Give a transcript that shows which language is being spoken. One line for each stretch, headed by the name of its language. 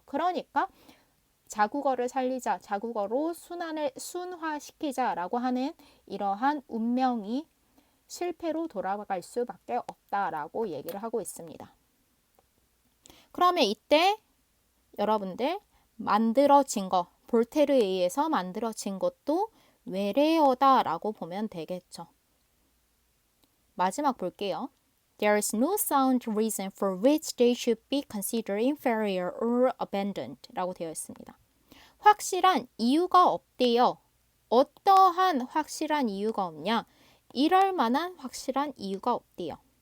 Korean: 그러니까 자국어를 살리자, 자국어로 순화시키자라고 하는 이러한 운명이 실패로 돌아갈 수밖에 없다라고 얘기를 하고 있습니다. 그러면 이때 여러분들 만들어진 거, 볼테르에 의해서 만들어진 것도 외래어다라고 보면 되겠죠. 마지막 볼게요.
English: There is no sound reason for which they should be considered inferior or abandoned
Korean: 라고 되어 있습니다. 확실한 이유가 없대요. 어떠한 확실한 이유가 없냐? 이럴 만한 확실한 이유가 없대요.